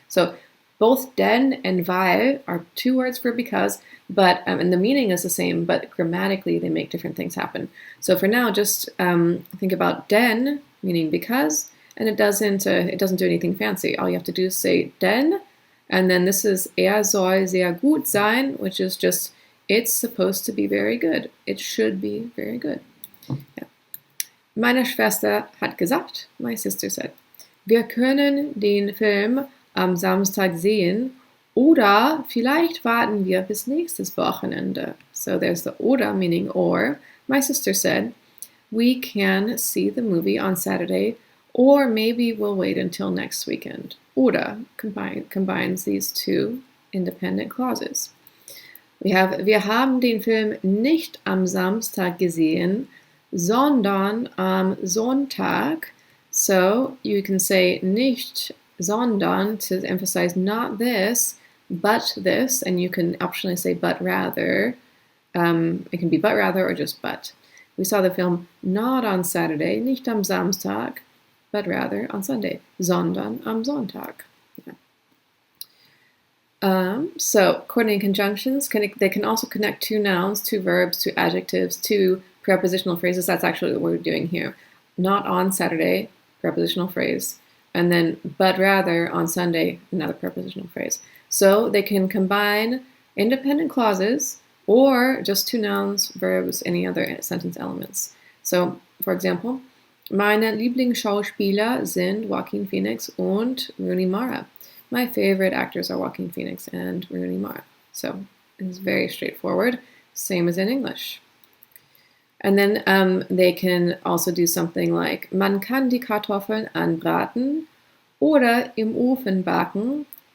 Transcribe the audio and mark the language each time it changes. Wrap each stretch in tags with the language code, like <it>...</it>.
<en>So both denn and weil are two words for because, but and the meaning is the same, but grammatically they make different things happen. So for now, just think about denn, meaning because, and it doesn't do anything fancy. All you have to do is say denn, and then this is</en> <de>soll sehr gut sein,</de> <en>which is just, it's supposed to be very good. It should be very good. Yeah.</en> <de>Meine Schwester hat gesagt,</de> <en>my sister said,</en> <de>wir können den Film am Samstag sehen oder vielleicht warten wir bis nächstes Wochenende.</de> <en>So there's the oder meaning or. My sister said, we can see the movie on Saturday or maybe we'll wait until next weekend. Oder combines these two independent clauses.</en> <de>Wir haben den Film nicht am Samstag gesehen, sondern am Sonntag.</de> <en>So you can say nicht, sondern to emphasize not this, but this, and you can optionally say but rather. It can be but rather or just but. We saw the film not on Saturday,</en> <de>nicht am Samstag,</de> <en>but rather on Sunday,</en> <de>sondern am Sonntag.</de> <en>Yeah. So coordinating conjunctions, they can also connect two nouns, two verbs, two adjectives, two prepositional phrases. That's actually what we're doing here. Not on Saturday, prepositional phrase. And then, but rather, on Sunday, another prepositional phrase. So they can combine independent clauses or just two nouns, verbs, any other sentence elements. So, for example,</en> <de>meine Lieblingsschauspieler sind Joaquin Phoenix und Rooney Mara.</de> <en>My favorite actors are Joaquin Phoenix and Rooney Mara. So it's very straightforward, same as in English. And then they can also do something like,</en> <de>man kann die Kartoffeln anbraten oder im Ofen backen.</de>